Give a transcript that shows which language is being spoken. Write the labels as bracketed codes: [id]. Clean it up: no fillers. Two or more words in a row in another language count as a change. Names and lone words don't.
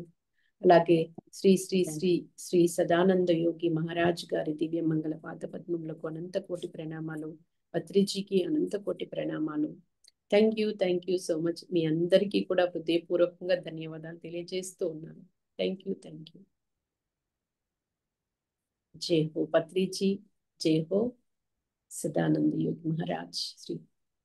[te] అలాగే శ్రీ శ్రీ శ్రీ శ్రీ సదానంద యోగి మహారాజ్ గారి దివ్య మంగళ పాదపద్మములకు అనంత కోటి ప్రణామాలు. పత్రిజీకి అనంత కోటి ప్రణామాలు. [en] thank you so much. [te] మీ అందరికీ కూడా హృదయపూర్వకంగా ధన్యవాదాలు తెలియజేస్తూ ఉన్నాను. [en] thank you. [hi] जय हो पत्री जी, जय हो सदानंद योग महाराज श्री।